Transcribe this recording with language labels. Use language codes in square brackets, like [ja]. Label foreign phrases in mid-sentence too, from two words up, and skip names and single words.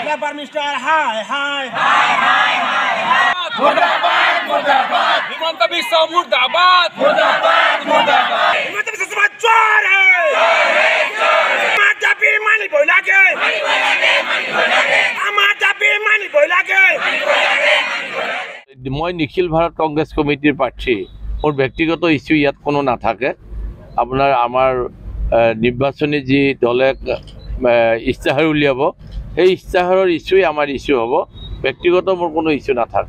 [en] Prime Minister, hi. [hi] मुर्दाबाद हिमंत बिस्वा मुर्दाबाद हिमंत बिस्वा चोर है [as] আমার দাবি মানিব লাগে মই নিখিল ভাৰত কংগ্ৰেছ কমিটিৰ প্ৰাৰ্থী মোৰ ব্যক্তিগত ইস্যু ইয়াত কোনো নাথাকে আপোনাৰ আমাৰ নিৰ্বাচনী যি দলে ইস্তাহাৰ উলিয়াব সেই ইস্তাহাৰৰ ইস্যুই আমাৰ ইস্যু হ'ব ব্যক্তিগত মোৰ কোনো ইস্যু নাথাকে